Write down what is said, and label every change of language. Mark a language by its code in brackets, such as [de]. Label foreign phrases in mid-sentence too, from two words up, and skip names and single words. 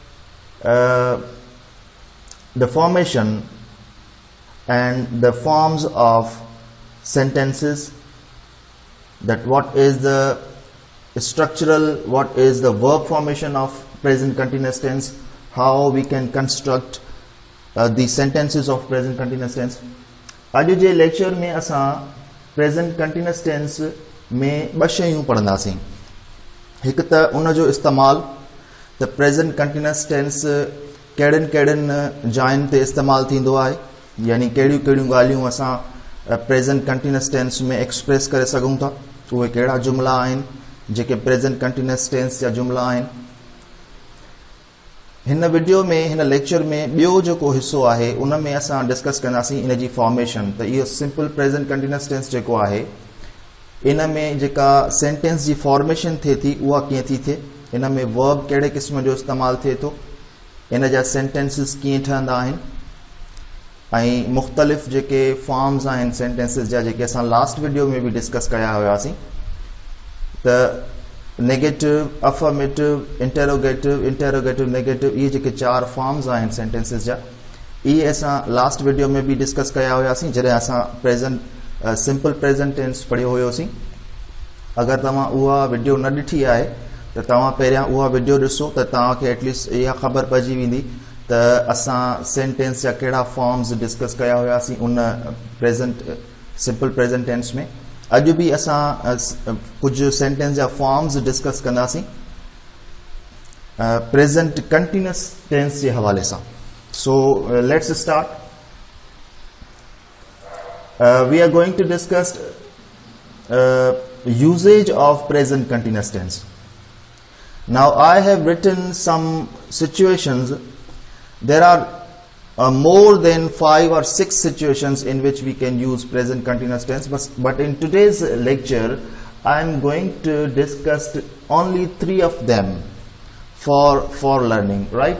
[en] the formation and the forms of sentences, that what is the structural, what is the verb formation of present continuous tense, how we can construct the sentences of present continuous tense. [sd] आज जे लेक्चर में असां [en] present continuous tense [sd] में ॿ शयूं पढ़ंदासीं. हिकु त उन जो इस्तेमाल, त [en] present continuous tense [sd] कहिड़ियुनि जायुनि ते इस्तेमालु थींदो आहे, यानी कहिड़ियूं कहिड़ियूं ॻाल्हियूं असां [en] present continuous tense [sd] में एक्सप्रेस करे सघूं था, उहे कहिड़ा जुमिला आहिनि जेके [en] present continuous tense [sd] जा जुमिला आहिनि. हिन वीडियो में, हिन लेक्चर में ॿियो जेको हिसो आहे उन में असां डिस्कस कंदासीं इन जी फॉर्मेशन. त इहो [en] simple present continuous tense [sd] जेको आहे इन में जेका सेंटेंस जी फॉर्मेशन थिए थी उहा कीअं थी थिए, इन में वर्ब कहिड़े क़िस्म जो इस्तेमालु थिए थो, इन जा सेंटेंसिस कीअं ठहंदा आहिनि, ऐं मुख़्तलिफ़ जेके फॉर्म्स आहिनि सेंटेंसिस जा जेके असां [en] last video [sd] में भी डिस्कस कया हुआसीं. [en] त negative, affirmative, interrogative, negative, [sd] इहे जेके चार फॉर्म्स आहिनि सेंटेंसिस जा, इहे असां [en] last video [sd] में भी डिस्कस कया हुआसीं जॾहिं असां [en] present simple present tense [sd] पढ़ियो हुयोसीं. अगरि तव्हां उहा वीडियो न ॾिठी आहे त तव्हां पहिरियां उहा वीडियो ॾिसो त तव्हांखे एटलीस्ट इहा ख़बर पइजी वेंदी त असां सेंटेंस जा कहिड़ा फॉर्म्स डिस्कस कया हुआसीं उन [en] present simple present tense [sd] में. अॼु बि असां कुझु सेंटेंस जा फॉर्म्स डिस्कस कंदासीं [en] present continuous tense [sd] जे हवाले सां. [en] So let's start. We are going to discuss usage of present continuous tense. Now I have written some situations. There are more than 5 or 6 situations in which we can use present continuous tense, but in today's lecture I am going to discuss only 3 of them for learning, right?